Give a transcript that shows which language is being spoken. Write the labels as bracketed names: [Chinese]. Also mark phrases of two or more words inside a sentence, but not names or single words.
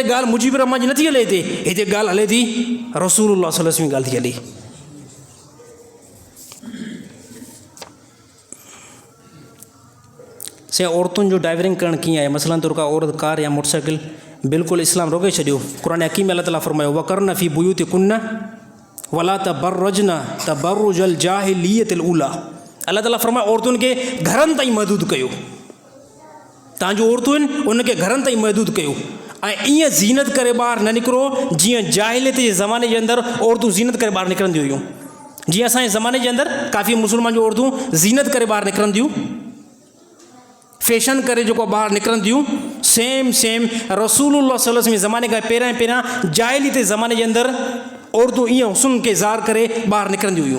[Sindhi] ॻाल्हि मुजीब रहमान जी नथी हले हिते ॻाल्हि हले थी रसूलुल्लाह [Arabic] صلى الله عليه وسلم [Sindhi] जी ॻाल्हि थी हले। से औरतुनि जो ड्राइवरिंग करणु कीअं आहे? मसलन तौर का औरत कार या मोटरसाइकिल, बिल्कुलु इस्लाम रोके छॾियो। क़ुरान हकीम में अल्लाह ताला फरमायो [Arabic] وقرن في بيوتكن ولا تبرجن تبرج الجاهلية الأولى. [Sindhi] अल्लाह ताला फरमायो औरतुनि खे घरनि ताईं महदूद कयो। तव्हांजो औरतूं आहिनि उनखे घरनि ताईं महदूद कयो ऐं ईअं ज़ीनत करे ॿाहिरि न निकिरो जीअं जाहिलियत जे ज़माने जे अंदरि औरतूं ज़ीनत करे ॿाहिरि निकिरंदियूं हुयूं। जीअं असांजे ज़माने जे अंदरि काफ़ी मुस्लमान जूं औरतूं ज़ीनत करे ॿाहिरि निकिरंदियूं, फैशन करे जेको ॿाहिरि निकिरंदियूं, सेम रसूलुल्लाह [Arabic] صلى الله عليه وسلم [Sindhi] जे ज़माने खां पहिरियां जाहिलियत जे ज़माने जे अंदरि औरतूं ईअं हुस्न खे ज़ाहिर करे ॿाहिरि निकिरंदियूं हुयूं।